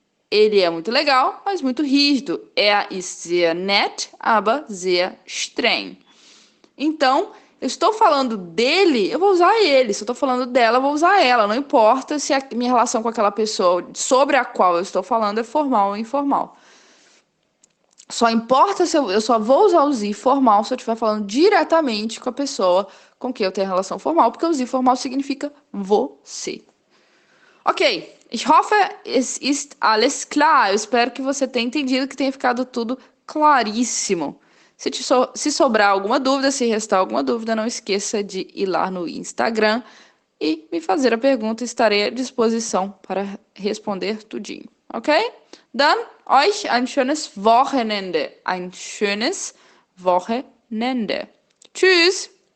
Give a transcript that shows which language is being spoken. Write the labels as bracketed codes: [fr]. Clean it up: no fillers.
[pt] Ele é muito legal, mas muito rígido. [de] Ist sehr nett, aber sehr streng. [pt] Então, eu estou falando dele, eu vou usar ele. Se eu estou falando dela, eu vou usar ela. Não importa se a minha relação com aquela pessoa sobre a qual eu estou falando é formal ou informal. Só importa se eu só vou usar o sie formal se eu estiver falando diretamente com a pessoa com quem eu tenho relação formal, porque o sie formal significa você. [de] Ok, ich hoffe, es ist alles klar. [pt] Eu espero que você tenha entendido, que tenha ficado tudo claríssimo. Se sobrar alguma dúvida, se restar alguma dúvida, não esqueça de ir lá no Instagram e me fazer a pergunta. Estarei à disposição para responder tudinho, ok? [de] Dann euch ein schönes Wochenende. Ein schönes Wochenende. Tschüss!